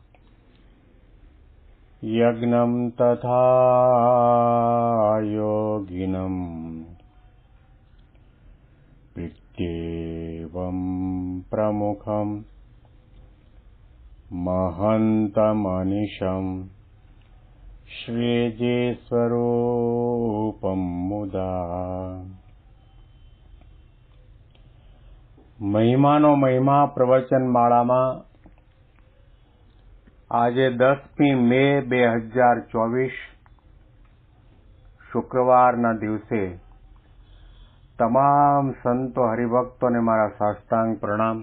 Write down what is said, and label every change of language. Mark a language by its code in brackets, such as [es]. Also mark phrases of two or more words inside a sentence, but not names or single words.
[sa] यज्ञं तथा योगिनं पित्येवं प्रमुखं महन्तमनिशं श्रीजेस्वरूपं मुदा। [gu] મહિમાનો મહિમા પ્રવચન માળામાં આજે 10મી મે 2024 શુક્રવારના દિવસે તમામ સંતો હરિભક્તોને મારા સાષ્ટાંગ પ્રણામ.